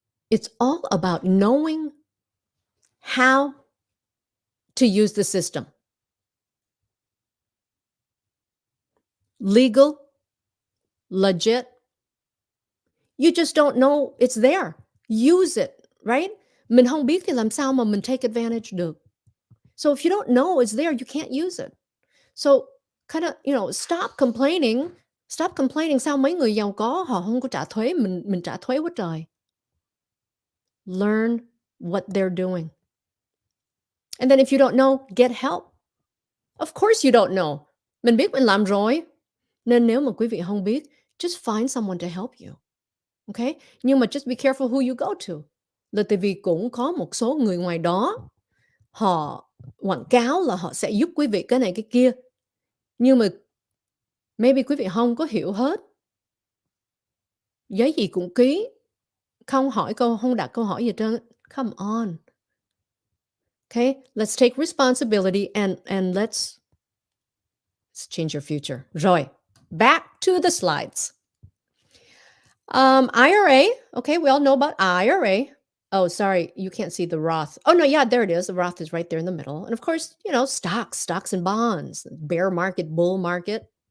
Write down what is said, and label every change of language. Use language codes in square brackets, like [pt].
[en] It's all about knowing how to use the system. Legal, legit. You just don't know it's there. Use it, right? [vi] Mình không biết thì làm sao mà mình [en] take advantage [vi] được. [en] So if you don't know it's there, you can't use it. So kind of, stop complaining. Stop complaining [vi] sao mấy người giàu có họ không có trả thuế, mình trả thuế quá trời. [en] Learn what they're doing. And then if you don't know, get help. Of course you don't know. [vi] Mình biết mình làm rồi. Nên nếu mà quý vị không biết, [en] just find someone to help you. [vi] Okay? Nhưng mà [en] just be careful who you go to. [vi] Là tại vì cũng có một số người ngoài đó, họ quảng cáo là họ sẽ giúp quý vị cái này cái kia. Nhưng mà maybe quý vị không có hiểu hết. Giấy gì cũng ký. Không đặt câu hỏi gì trơn. [en] Come on. Okay? Let's take responsibility and let's change your future. Rồi. Back to the slides. IRA. Okay, we all know about IRA. Oh, sorry, you can't see the Roth. Oh, no, yeah, there it is. The Roth is right there in the middle. And of course, stocks and bonds, bear market, bull market.